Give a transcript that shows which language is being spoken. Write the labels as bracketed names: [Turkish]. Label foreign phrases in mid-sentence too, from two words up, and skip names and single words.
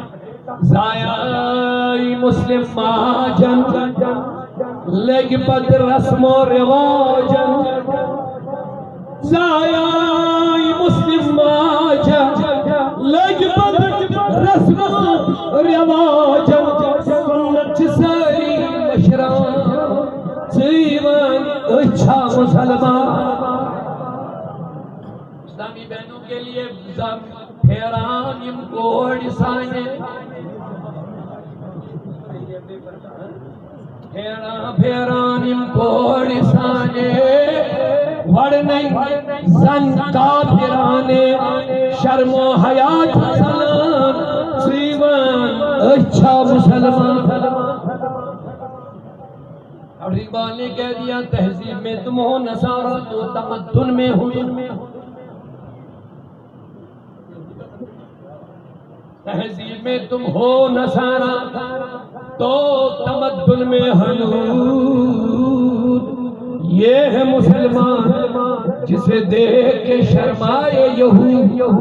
[Kashmiri] زائے مسلم مہاجن لگ پت رسم و رواجن، زائے مسلم مہاجن لگ پت رسم و رواجن، سنت ساری مشران سیوان اچھا مسلمان۔ [Urdu] اسلامی بہنوں کے لیے [Kashmiri] پھیران یم کوڑ سانے، پھیران یم کوڑ سانے، وڑنے زن کافرانے، شرم و حیات سلام سیوان اچھا مسلمان۔ [Urdu] اور اقبال نے کہہ دیا تہذیب میں تم ہو نصارہ تو تمدن میں ہو، تہذیب میں تم ہو نصارہ تو تمدن میں حنود، یہ ہے مسلمان جسے دیکھ کے شرمائے یہود۔